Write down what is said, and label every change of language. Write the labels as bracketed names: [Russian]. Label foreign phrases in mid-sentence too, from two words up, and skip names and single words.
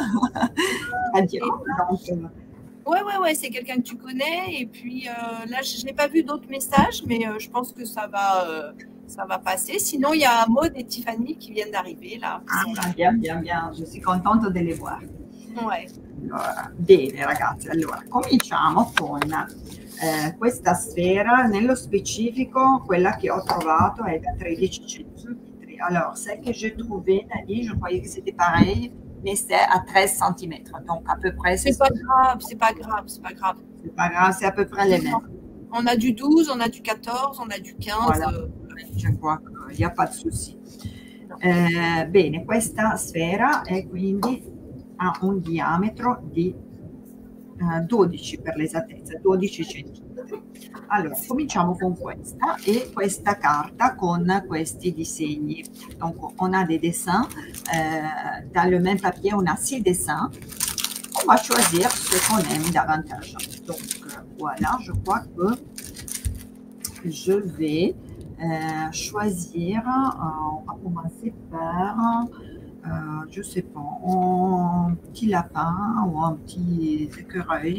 [French] Très bien. Donc, ouais, c'est quelqu'un que tu connais. Et puis là, je n'ai pas vu d'autres messages, mais je pense que ça va passer. Sinon, il y a Maud et Tiffany qui viennent d'arriver là. Bien. Je suis contente de les voir. Ouais. [Italian] Allora, bene, ragazzi. Allora, cominciamo con questa sfera. Nello specifico, quella che ho trovato è da 13 cm. [French] Alors, celle que j'ai trouvée, Nadine, je croyais que c'était pareil, mais c'est à 13 cm. Donc, à peu près, c'est pas grave. C'est pas grave, c'est à peu près les mêmes. On a du 12, on a du 14, on a du 15. Voilà. Je crois qu'il n'y a pas de souci. [Italian] Bene, questa sfera è quindi ha un diametro di 12 per l'esattezza, 12 cm. Allora, cominciamo con questa et questa carta con questi disegni. [French] Donc, on a des dessins. Dans le même papier, on a 6 dessins. On va choisir ce qu'on aime davantage. Donc, voilà, je crois que je vais choisir, on va commencer par, je ne sais pas, un petit lapin ou un petit écureuil.